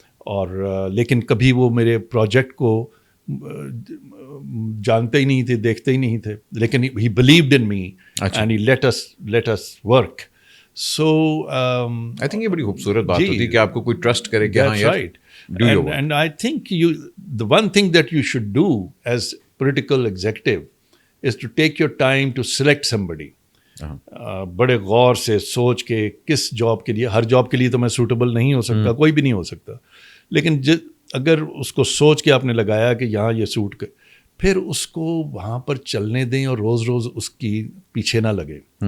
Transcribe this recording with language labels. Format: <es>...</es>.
<ur>اور لیکن کبھی وہ میرے پروجیکٹ کو جانتے ہی نہیں تھے, دیکھتے ہی نہیں تھے, لیکن</ur> <en>He believed in me and he let us work. So I think</en> <ur>یہ بڑی خوبصورت بات ہوتی ہے کہ آپ کو کوئی ٹرسٹ کرے کہ ہاں یار</ur> <en>Do your work. And I think the one thing that you should do as political executive is to take your time to select somebody.</en> <ur>بڑے غور سے سوچ کے کس جاب کے لیے, ہر جاب کے لیے تو میں سوٹیبل نہیں ہو سکتا, کوئی بھی نہیں ہو سکتا, لیکن اگر اس کو سوچ کے آپ نے لگایا کہ یہاں یہ سوٹ کر, پھر اس کو وہاں پر چلنے دیں اور روز روز اس کی پیچھے نہ لگے.</ur>